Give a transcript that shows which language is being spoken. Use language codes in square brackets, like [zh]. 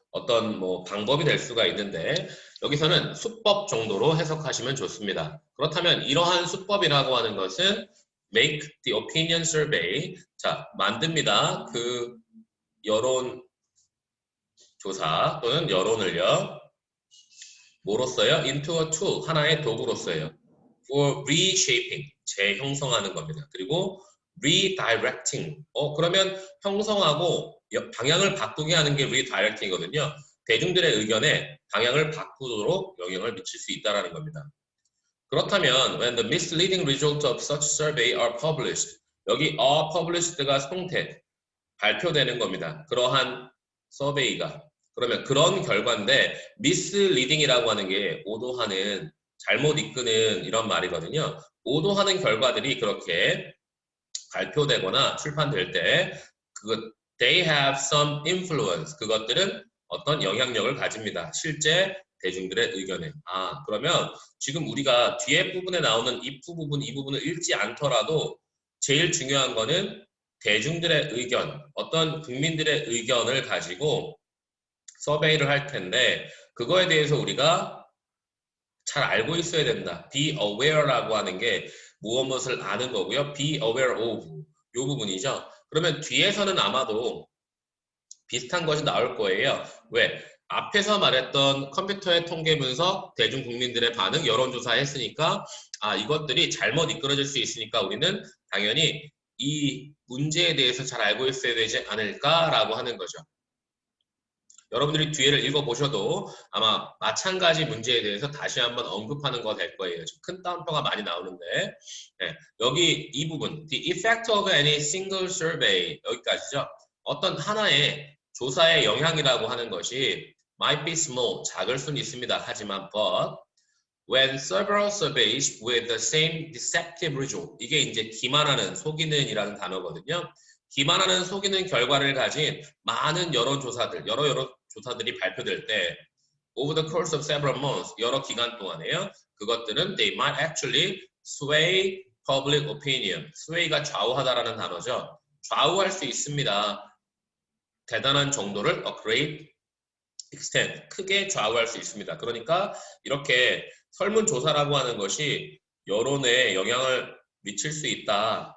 [ko] 어떤 뭐 방법이 될 수가 있는데 여기서는 수법 정도로 해석하시면 좋습니다. 그렇다면 이러한 수법이라고 하는 것은 [en] make the opinion survey. [ko] 자, 만듭니다. 그 여론 조사 또는 여론을요. 뭐로써요? [en] into a tool, [ko] 하나의 도구로써요. [en] for reshaping, [ko] 재형성하는 겁니다. 그리고 redirecting, 그러면 형성하고 방향을 바꾸게 하는 게 redirecting이거든요. 대중들의 의견에 방향을 바꾸도록 영향을 미칠 수 있다는 겁니다. 그렇다면 [en] when the misleading results of such survey are published, 여기 are published가 [ko] 성태, 발표되는 겁니다. 그러한 서베이가. 그러면 그런 결과인데 misleading이라고 하는 게 오도하는, 잘못 이끄는 이런 말이거든요. 오도하는 결과들이 그렇게 발표되거나 출판될 때 [en] they have some influence. [ko] 그것들은 어떤 영향력을 가집니다. 실제 대중들의 의견에. 그러면 지금 우리가 뒤에 부분에 나오는 if 부분, 이 부분을 읽지 않더라도 제일 중요한 거는 대중들의 의견, 어떤 국민들의 의견을 가지고 서베이를 할 텐데 그거에 대해서 우리가 잘 알고 있어야 된다. be aware라고 하는 게 무엇을 아는 거고요. be aware of 이 부분이죠. 그러면 뒤에서는 아마도 비슷한 것이 나올 거예요. 왜? 앞에서 말했던 컴퓨터의 통계 분석, 대중 국민들의 반응, 여론조사 했으니까 이것들이 잘못 이끌어질 수 있으니까 우리는 당연히 이 문제에 대해서 잘 알고 있어야 되지 않을까라고 하는 거죠. 여러분들이 뒤에를 읽어보셔도 아마 마찬가지 문제에 대해서 다시 한번 언급하는 거 될 거예요. 좀 큰 따옴표가 많이 나오는데 네, 여기 이 부분 [en] The effect of any single survey [ko] 여기까지죠. 어떤 하나의 조사의 영향이라고 하는 것이 [en] might be small, [ko] 작을 수는 있습니다. 하지만 [en] but when several surveys with the same deceptive result [ko] 이게 이제 기만하는, 속이는 이라는 단어거든요. 기만하는, 속이는 결과를 가진 많은 여론조사들, 여러 여론조사들이 발표될 때 [en] over the course of several months, [ko] 여러 기간 동안에요. 그것들은 [en] they might actually sway public opinion. [ko] sway가 좌우하다라는 단어죠. 좌우할 수 있습니다. 대단한 정도를 [en] a great extent, [ko] 크게 좌우할 수 있습니다. 그러니까 이렇게 설문조사라고 하는 것이 여론에 영향을 미칠 수 있다.